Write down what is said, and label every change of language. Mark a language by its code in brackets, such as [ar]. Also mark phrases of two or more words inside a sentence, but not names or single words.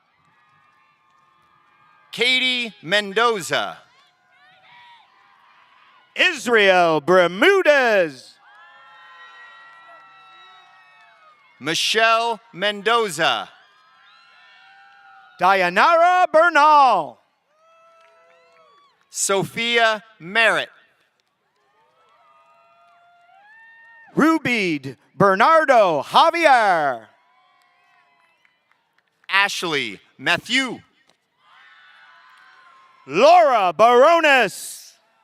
[en] Katie Mendoza. Israel Bermudez. Michelle Mendoza. Dayanara Bernal. Sophia Merritt. Rubid Bernardo Javier. Ashley Matthew. Laura Barones.